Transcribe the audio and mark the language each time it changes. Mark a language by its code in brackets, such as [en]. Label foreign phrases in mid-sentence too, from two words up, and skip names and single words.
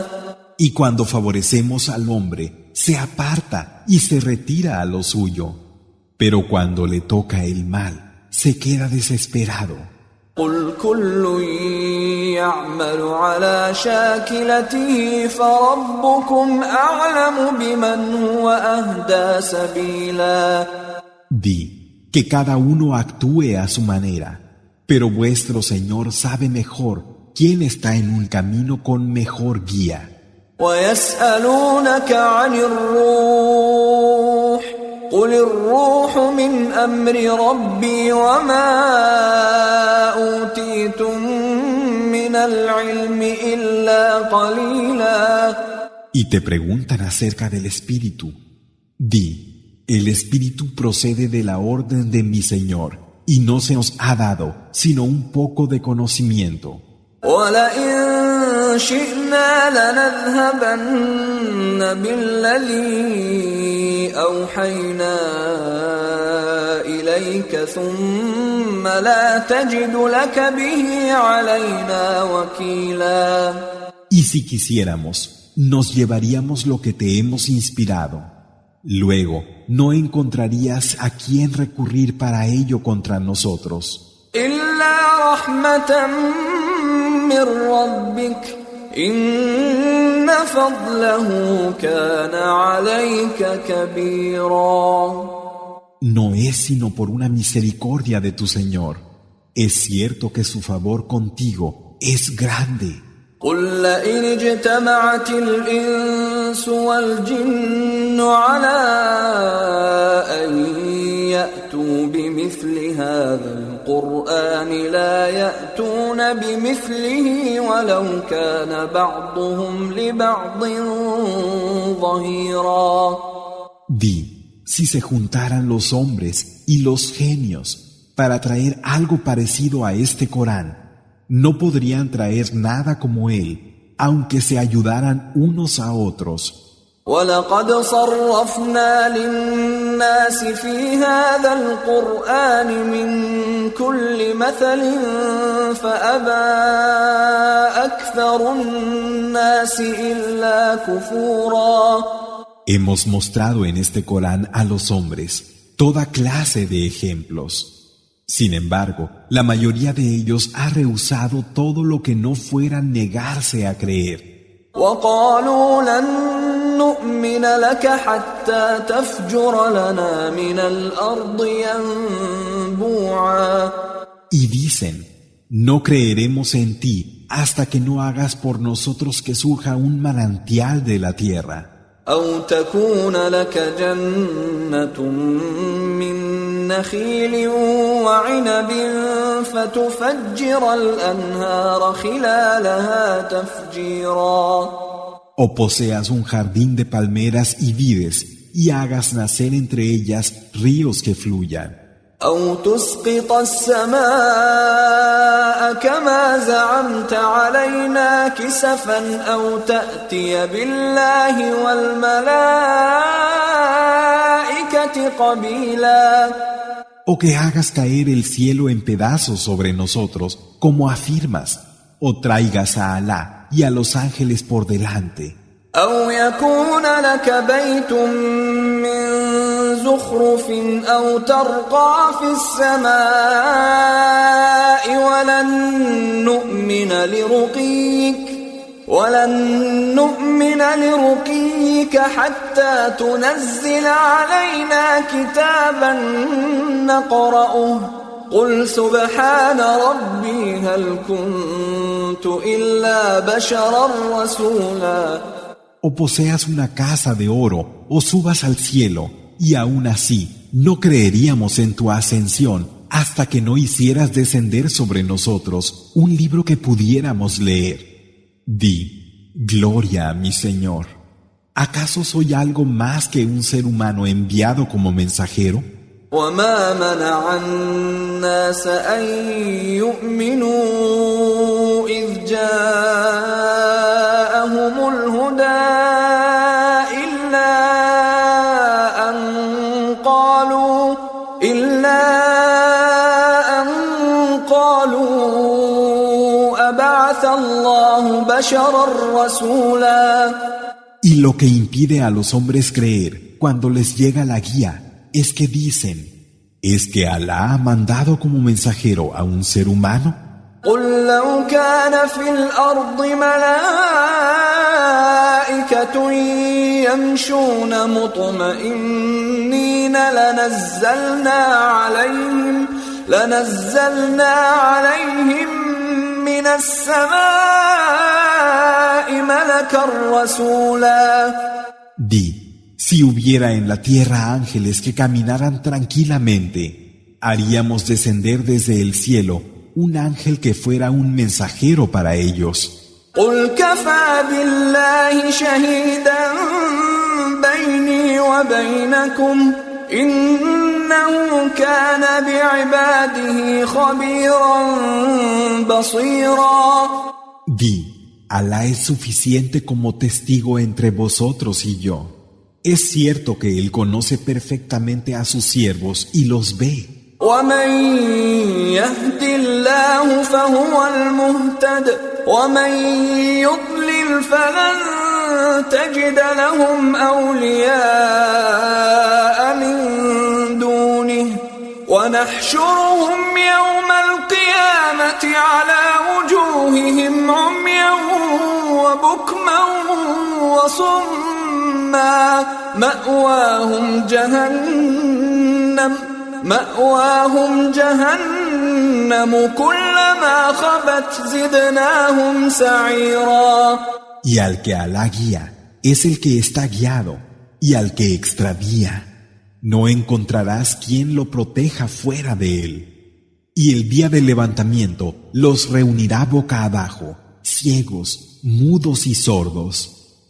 [es] Y cuando favorecemos al hombre, se aparta y se retira a lo suyo. Pero cuando le toca el mal, se queda desesperado. [ar] قل كل يعمل على شاكلته فربكم أعلم بمن هو أهدى سبيلا. [es] Di que cada uno actúe a su manera, pero vuestro Señor sabe mejor quién está en un camino con mejor guía. [ar] ويسألونك عن الروح قل الروح من أمر ربي وما أوتيتم من العلم إلا قليلا. [es] Y te preguntan acerca del Espíritu. Di, el Espíritu procede de la orden de mi Señor y no se os ha dado sino un poco de conocimiento. [ar] وَلَئِن شِئْنَا لَنَذْهَبَنَّ بِالَّذِي أَوْحَيْنَا إِلَيْكَ ثُمَّ لَا تَجِدُ لَكَ بِهِ عَلَيْنَا وَكِيلًا. [es] Y si quisiéramos, nos llevaríamos lo que te hemos inspirado. Luego, no encontrarías a quién recurrir para ello contra nosotros. [ar] إِلَّا رَحْمَةً من ربك إن فضله كان عليك كبيرا. [es] No es sino por una misericordia de tu Señor. Es cierto que su favor contigo es grande. [ar] قل لئن اجتمعت الإنس والجن على أن يأتوا بمثل هذا القرآن لا يأتون بمثله ولو كان بعضهم لبعض ظهيرا. [es] Di, si se juntaran los hombres y los genios para traer algo parecido a este Corán, no podrían traer nada como él, aunque se ayudaran unos a otros. [ar] وَلَقَدْ صَرَّفْنَا لِلنَّاسِ فِي هَذَا الْقُرْآنِ مِنْ كُلِّ مَثَلٍ فَأَبَى أَكْثَرُ النَّاسِ إِلَّا كُفُورًا. [es] Hemos mostrado en este Corán a los hombres toda clase de ejemplos. Sin embargo, la mayoría de ellos ha rehusado todo lo que no fuera negarse a creer. [ar] وَقَالُوا لَن نُّؤْمِنَ لَكَ حَتَّى تَفْجُرَ لَنَا مِنَ الْأَرْضِ يَنبُوعًا. [es] Y dicen, no creeremos en ti hasta que no hagas por nosotros que surja un manantial de la tierra. [ar] أو تكون لك جنة من نخيل وعنب فتفجر الأنهار خلالها تفجيرا. [es] O poseas un jardín de palmeras y vides y hagas nacer entre ellas ríos que fluyan. [ar] أو تسقط السماء كما زعمت علينا كسفا أو تأتي بالله والملائكة قبيلا. [es] O que hagas caer el cielo en pedazos sobre nosotros, como afirmas, o traigas a Alá y a los ángeles por delante. [ar] أو يكون لك بيت من زخرف أو ترقى في السماء ولن نؤمن لرقيك حتى تنزل علينا كتابا نقرأه قل سبحان ربي هل كنت إلا بشرا رسولا. [es] O poseas una casa de oro, o subas al cielo, y aún así no creeríamos en tu ascensión hasta que no hicieras descender sobre nosotros un libro que pudiéramos leer. Di, gloria a mi Señor. ¿Acaso soy algo más que un ser humano enviado como mensajero? [ar] وما منع الناس أن يؤمنوا إذ جاءهم الهدى إلا أن قالوا أبعث الله بشرا رسولا. [es] Y lo que impide a los hombres creer cuando les llega la guía es que dicen, ¿es que Alá ha mandado como mensajero a un ser humano? [ar] قل لو كان في الأرض ملائكة يمشون مطمئنين لنزلنا عليهم من السماء ملكا رسولا. [es] Di, si hubiera en la tierra ángeles que caminaran tranquilamente, haríamos descender desde el cielo un ángel que fuera un mensajero para ellos. [ar] قل كفى بالله شهيدا بيني وبينكم إنه كان بعباده خبيرا بصيرا. [es] Di, Alá es suficiente como testigo entre vosotros y yo. Es cierto que Él conoce perfectamente a sus siervos y los ve. [ar] ومن يهد الله فهو المهتد ومن يضلل فلن تجد لهم أولياء من دونه ونحشرهم يوم القيامة على وجوههم عميا وبكما وصما مأواهم جهنم كلما خبت زدناهم سعيرا. [es] Y al que Alá guía es el que está guiado, y al que extravía no encontrarás quien lo proteja fuera de él. Y el día del levantamiento los reunirá boca abajo, ciegos, mudos y sordos.